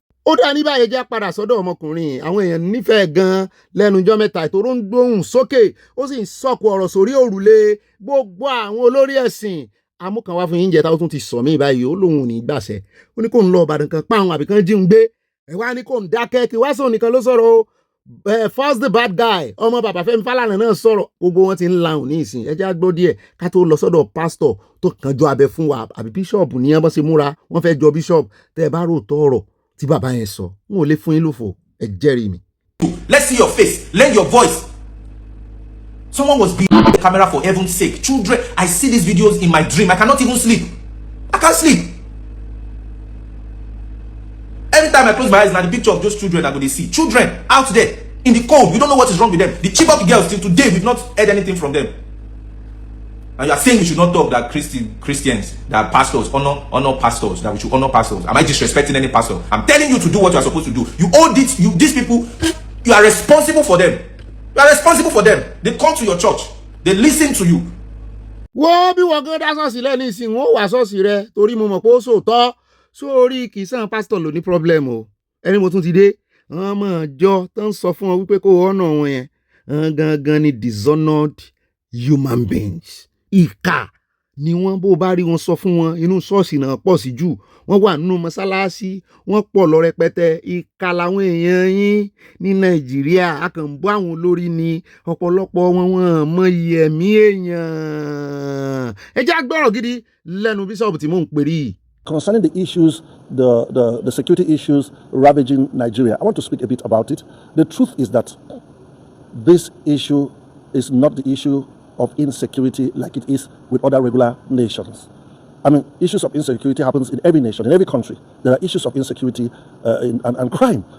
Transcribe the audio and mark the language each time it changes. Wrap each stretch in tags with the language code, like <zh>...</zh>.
<yo>ó dá ní báyìí jẹ́ padà sọ́dọ̀ ọmọkùnrin àwọn èèyàn nífẹ̀ẹ́ gan-an lẹ́nujọ́ mẹ́ta ìtòrò ń gbóhùn sókè ó sì ń sọ̀kò ọ̀rọ̀ sórí òrùlé gbogbo àwọn olórí ẹ̀sìn amúkànwá fún yín jẹta ó tún ti sọ mí báyìí ó lóun ò ní gbàṣẹ ó ní kó ń lọ Ìbàdàn kan páwọn àbí kan jí ń gbé ẹ wá ní kó ń dákẹ́ kí wá sóun nìkan ló sọ̀rọ̀ o</yo> <en>first the bad guy</en> <yo>ọmọ bàbá Fẹ́mi Fálànà náà sọ̀rọ̀ gbogbo wọn ti ń lahùn ní ìsìn ẹ jẹ́ á gbọ́ díẹ̀ ká tó lọ sọ́dọ̀ pásítọ̀ tó kàn jọ abẹ fún wa àbí bíṣọ̀bù ní wọn bá ṣe múra wọn fẹ́ jọ bíṣọ̀bù tẹ́ ẹ bá rò tọ́ ọ̀rọ̀ tí bàbá yẹn sọ n ò lè fún yín lófo ẹ jẹ́rìí mi.</yo> <en>Let's see your face, lend your voice. Someone was behind the camera for heaven's sake. Children, I see these videos in my dream. I cannot even sleep. I can't sleep. Every time I close my eyes, now the picture of those children I'm going to see. Children out there in the cold. We don't know what is wrong with them. The Chibok girls till today, we've not heard anything from them. And you are saying we should not talk that Christians, that pastors, honor pastors, that we should honor pastors. Am I disrespecting any pastor? I'm telling you to do what you are supposed to do. You owe this, these people, you are responsible for them. You are responsible for them. They come to your church. They listen to you.</en> <yo>wọ́n bí wọ́n gan dá ṣọ́ọ̀ṣì lẹ́nu ìsìn wọ́n wà ṣọ́ọ̀ṣì rẹ torí mo mọ̀ pé ó sòótọ́ sórí kì í sàn pásítọ̀ ló ní problem o ẹni mo tún ti dé àwọn ọmọ ìjọ tó ń sọ fún ọ wípé kó ọ̀nà wọn yẹn gangan ni dishonored</yo> <en>human beings</en> <yo>ìkà ni wọ́n bó bá rí wọn sọ fún wọn inú ṣọ́ọ̀ṣì náà pọ̀ sí jù wọ́n wà nínú mọ́sálásí wọ́n pọ̀ lọ rẹpẹtẹ ìkà làwọn èèyàn yín ní Nàìjíríà a kàn ń bọ́ àwọn olórí ni ọ̀pọ̀lọpọ̀ wọn mọ iye ẹ̀mí èèyàn ẹ jẹ́ agbọ́rọ̀ gidi lẹ́nu bíṣọ̀bù tí mò ń pè rí.</yo> <en>Concerning the issues, the security issues ravaging Nigeria, I want to speak a bit about it. The truth is that this issue is not the issue of insecurity like it is with other regular nations. I mean, issues of insecurity happens in every nation, in every country. There are issues of insecurity and crime.</en>